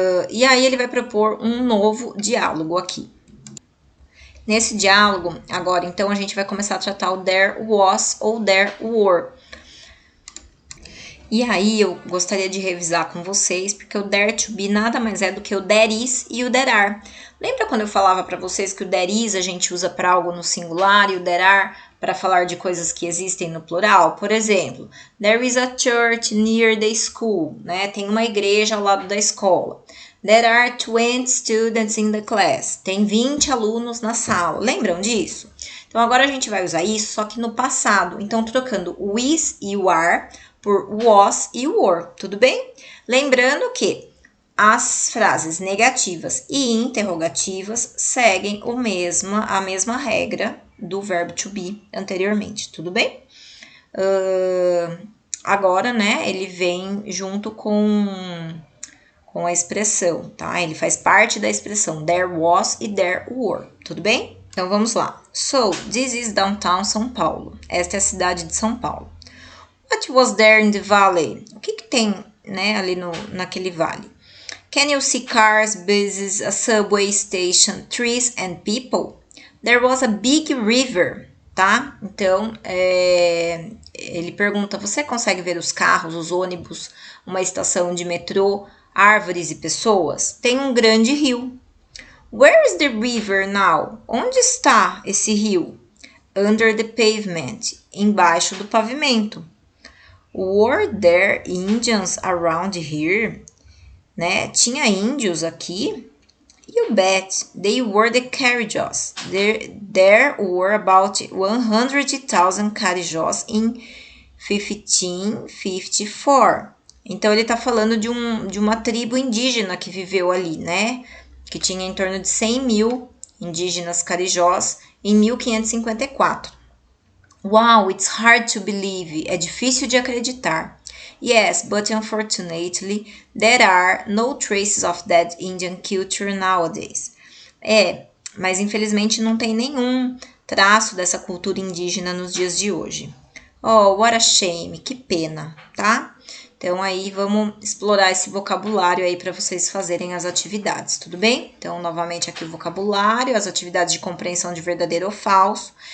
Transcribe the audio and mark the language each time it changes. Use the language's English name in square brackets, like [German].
[Portuguese] E aí ele vai propor um novo diálogo aqui. Nesse diálogo, agora, então, a gente vai começar a tratar o there was ou there were. E aí, eu gostaria de revisar com vocês, porque o there to be nada mais é do que o there is e o there are. Lembra quando eu falava para vocês que o there is a gente usa para algo no singular e o there are para falar de coisas que existem no plural? Por exemplo, [English] there is a church near the school, né? [Portuguese] Tem uma igreja ao lado da escola. [English] There are 20 students in the class. [Portuguese] Tem 20 alunos na sala. Lembram disso? Então, agora a gente vai usar isso, só que no passado. Então, trocando o is e o are por was e were. Tudo bem? Lembrando que as frases negativas e interrogativas seguem a mesma regra do verbo to be anteriormente. Tudo bem? Agora, né, ele vem junto com a expressão, tá? Ele faz parte da expressão there was e there were, tudo bem? Então, vamos lá. [English] So, this is downtown São Paulo. [Portuguese] Esta é a cidade de São Paulo. [English] What was there in the valley? [Portuguese] O que tem, né, ali naquele vale? [English] Can you see cars, buses, a subway station, trees and people? There was a big river, tá? [Portuguese] Então, ele pergunta, você consegue ver os carros, os ônibus, uma estação de metrô, árvores e pessoas? Tem um grande rio. [English] Where is the river now? [Portuguese] Onde está esse rio? [English] Under the pavement. [Portuguese] Embaixo do pavimento. [English] Were there Indians around here? Né? Tinha índios aqui? You bet. They were the Carijós. There were about 100,000 Carijós in 1554. [Portuguese] Então, ele está falando de uma tribo indígena que viveu ali, né? Que tinha em torno de 100 mil indígenas carijós em 1554. [English] Wow, it's hard to believe. [Portuguese] É difícil de acreditar. [English] Yes, but unfortunately, there are no traces of that Indian culture nowadays. [Portuguese] Mas infelizmente não tem nenhum traço dessa cultura indígena nos dias de hoje. [English] Oh, what a shame. [Portuguese] Que pena, tá? Então, aí, vamos explorar esse vocabulário aí para vocês fazerem as atividades, tudo bem? Então, novamente aqui o vocabulário, as atividades de compreensão de verdadeiro ou falso.